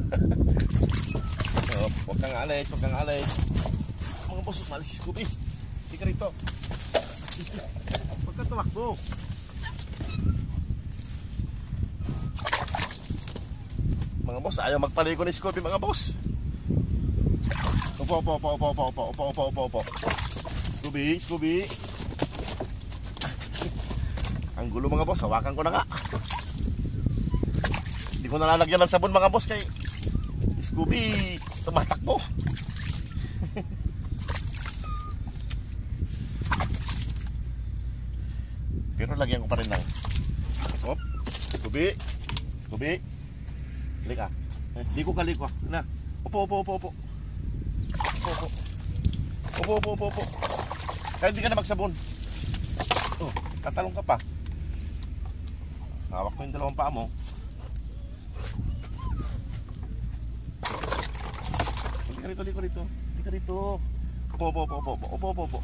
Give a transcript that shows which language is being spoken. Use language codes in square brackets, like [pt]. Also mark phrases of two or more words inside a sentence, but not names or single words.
[tl] So, huwag kang alis, huwag kang alis. Mga boss, umalis si Scooby. Hindi ka rito. Huwag kang tumakbo. Mga boss, ayaw magpaligo ni Scooby mga boss. Upo, upo, upo, upo, upo, upo, upo, upo, upo, upo. Scooby, Scooby. Ang gulo mga boss, hawakan ko na nga. Hindi ko nalalagyan ng sabon mga boss kay Scooby tumatakbo. Pero lagyan ko pa rin ng hop, Scooby, Scooby. Halika. Liko ka, liko. Na. Upo, upo, upo, upo. Upo, upo. Upo, upo, upo, upo. Kahit hindi ka na magsabon. Oh, tatalong ka pa. Hawak mo yung dalawang paa mo. Hindi ka rito, liko rito. Hindi ka rito. Upo, upo, upo, upo, upo, upo, upo.